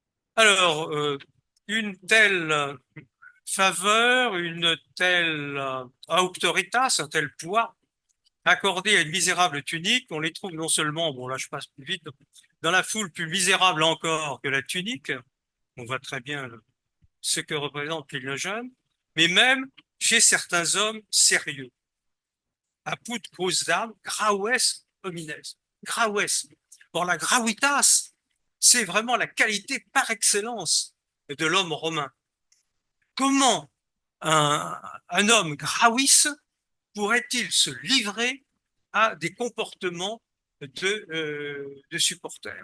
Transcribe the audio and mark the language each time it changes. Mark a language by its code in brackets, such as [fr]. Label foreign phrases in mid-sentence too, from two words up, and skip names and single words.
[fr] Alors, une telle faveur, une telle auctoritas, un tel poids accordé à une misérable tunique, on les trouve non seulement, bon là je passe plus vite, dans la foule plus misérable encore que la tunique, on voit très bien ce que représente l'île jeune, mais même chez certains hommes sérieux. [la] Apud quousdam graves homines. Graves. [fr] Or, la gravitas, c'est vraiment la qualité par excellence de l'homme romain. Comment un homme gravis pourrait-il se livrer à des comportements de supporter?